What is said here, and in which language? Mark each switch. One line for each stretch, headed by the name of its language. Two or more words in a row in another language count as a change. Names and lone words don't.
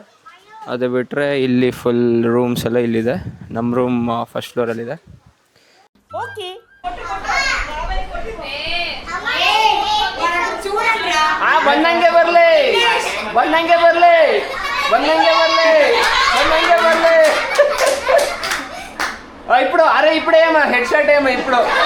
Kannada: ಅದು ಬಿಟ್ಟರೆ ಇಲ್ಲಿ
English: full rooms
Kannada: ಎಲ್ಲ ಇಲ್ಲಿದೆ. ನಮ್ಮ ರೂಮ್ ಫಸ್ಟ್ ಫ್ಲೋರಲ್ಲಿದೆ. ಬಂದಂಗೆ ಬರಲಿ, ಬಂದಂಗೆ ಬರಲಿ, ಬಂದಂಗೆ ಬರಲಿ, ಬಂದಂಗೆ ಬರಲಿ.
Telugu: ఇప్పుడు అరే ఇప్పుడే ఏమో
English: head shot
Telugu: ఏమో ఇప్పుడు.